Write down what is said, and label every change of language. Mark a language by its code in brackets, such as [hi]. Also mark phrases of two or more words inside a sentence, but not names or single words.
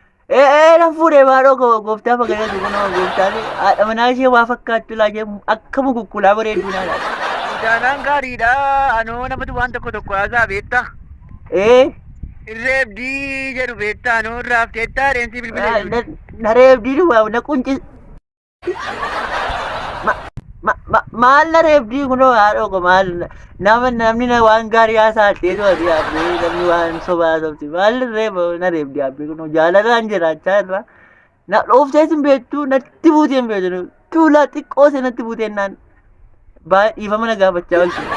[om] Ee, ee, nan fuudhe haadhoo koo, gooftaa fagadatu kunoo, gooftaan haadha manaa ishee waa fakkaattu laa jee akka mukukkulaa bareedduu naa laata. Jaanaan gaariidha, anoo namatu waan tokko tokko haasaa beektaa? Ee? Irreebdii jedhu beektaa, anoo irraa hafteettaa, reensi bilbila Ah, jechuudha. na, na reebdii dhugaa, na qunci-, ma, ma, ma, maal na reebdii kunoo haadhoo koo, maal, nama, namni na waan gaarii haasaa ta'eetu ati yaabbee, namni waan sobaa sobti, maal na reeba, na reebdii yaabbee kunoo, jaalalaan jiraachaa irraa, na dhooftees hin beektu, natti buutee hin beektu, tuulaa xiqqoo see natti buutee naan, baay'ee dhiifama na gaafachaa oolti.